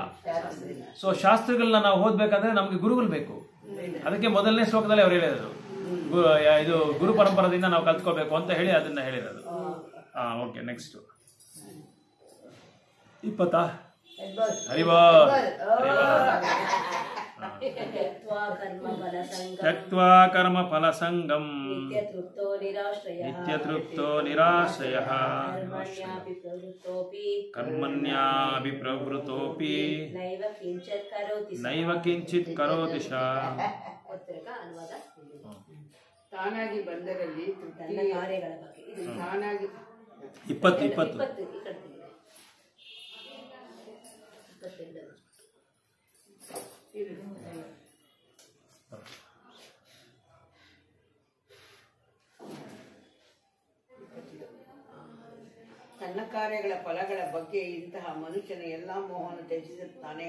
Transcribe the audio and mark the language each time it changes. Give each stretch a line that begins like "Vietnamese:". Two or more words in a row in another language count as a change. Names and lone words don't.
Kannada: ಸೊ ಶಾಸ್ತ್ರಗಳನ್ನ ನಾವು ಓದ್ಬೇಕಂದ್ರೆ ನಮ್ಗೆ ಗುರುಗಳು ಬೇಕು. ಅದಕ್ಕೆ ಮೊದಲನೇ ಶ್ಲೋಕದಲ್ಲಿ ಅವ್ರು ಹೇಳಿರೋದು ಇದು ಗುರು ಪರಂಪರದಿಂದ ನಾವು ಕಲ್ತ್ಕೋಬೇಕು ಅಂತ ಹೇಳಿ ಅದನ್ನ ಹೇಳಿರೋದು.
English: Okay, next 20 Haribal.
Sanskrit: त्यक्त्वा कर्मफलसङ्गम् ತ್ಯಕ್ತ್ವಾ ಕರ್ಮಫಲಸಂಗಂ नित्यतृप्तो निराश्रयः ನಿತ್ಯತೃಪ್ತೋ ನಿರಾಶ್ರಯಃ कर्मण्यापि प्रवृत्तोऽपि ಕರ್ಮಣ್ಯಾಭಿ ಪ್ರವೃತ್ತೋಪಿ नैव किञ्चित् करोति सः। ನೈವ ಕಿಂಚಿತ್ ಕರೋತಿ ಶ.
Kannada: ಪತ್ರಿಕಾ ಅನುವಾದ ತಾನಾಗಿ ಬಂದರಲ್ಲಿ ತನ್ನ ತೃಪ್ತಿ ಕಾರ್ಯಗಳ ಬಗ್ಗೆ ಇದು ತಾನಾಗಿ 20 20 ಈ ಕಡೆ ತೆಗೆದು. 22. ತನ್ನ ಕಾರ್ಯಗಳ ಫಲಗಳ ಬಗ್ಗೆ ಇಂತಹ ಮನುಷ್ಯನ ಎಲ್ಲಾ ಮೋಹವನ್ನು ತ್ಯಜಿಸುತ್ತಾನೆ.